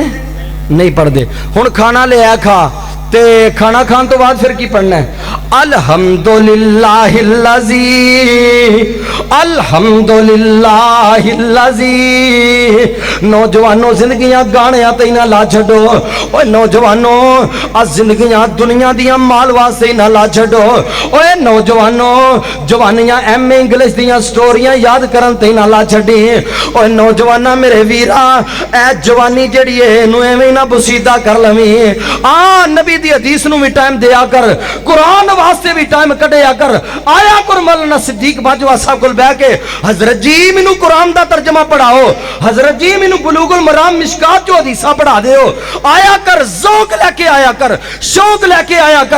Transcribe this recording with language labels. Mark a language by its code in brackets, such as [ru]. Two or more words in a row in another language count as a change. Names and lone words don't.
[pa] نہیں پڑھ دے۔ ہن کھانا لے آ کھا تے کھانا کھان تو بعد پھر کی پڑھنا ہے؟ [ar] الحمدللہ الذی، الحمدللہ الذی۔ [pa] نوجوانوں زندگیاں گانیاں تے نہ لا چھڈو، اوے نوجوانوں آ زندگیاں دنیا دیاں مال واسطے نہ لا چھڈو، اوے نوجوانوں جوانیاں [en] MA English [pa] دیاں سٹوریاں یاد کرن تے نہ لا چھڈی، اوے نوجواناں میرے ویرا اے جوانی جڑی ہے نو ایویں نہ بسیدہ کر لویں۔ آ نبی دی حدیث نو بھی ٹائم دیا کر، قرآن واسطے بھی ٹائم کڈیا کر، آیا کر مولانا صدیق باجوہ صاحب کول بیٹھ کے حضرت جی مینوں قرآن دا ترجمہ پڑھاؤ، حضرت جی مینوں بلوغ المرام مشکات جو حدیثاں پڑھا دیو، آیا کر ذوق لے کے آیا کر، شوق لے کے آیا کر۔